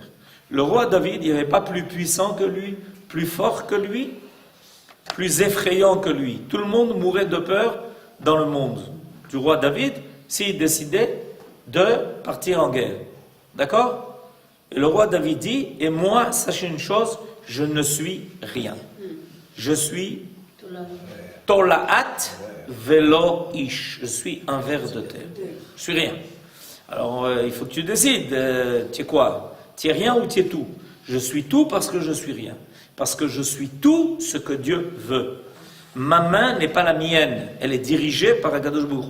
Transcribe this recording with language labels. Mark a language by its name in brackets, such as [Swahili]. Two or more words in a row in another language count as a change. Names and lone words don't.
[French] Le roi David, il n'y avait pas plus puissant que lui, plus fort que lui, plus effrayant que lui. Tout le monde mourait de peur dans le monde du roi David s'il décidait de partir en guerre. D'accord? Et le roi David dit, et moi, sachez une chose, je ne suis rien. Je suis [Hebrew] תולעת ולא איש. [French] Je suis un ver de terre. Je suis rien. Alors, il faut que tu décides. Tu es quoi? Tu es rien ou tu es tout? Je suis tout parce que je suis rien. Parce que je suis tout ce que Dieu veut. Ma main n'est pas la mienne. Elle est dirigée par [Hebrew] הקדוש ברוך הוא.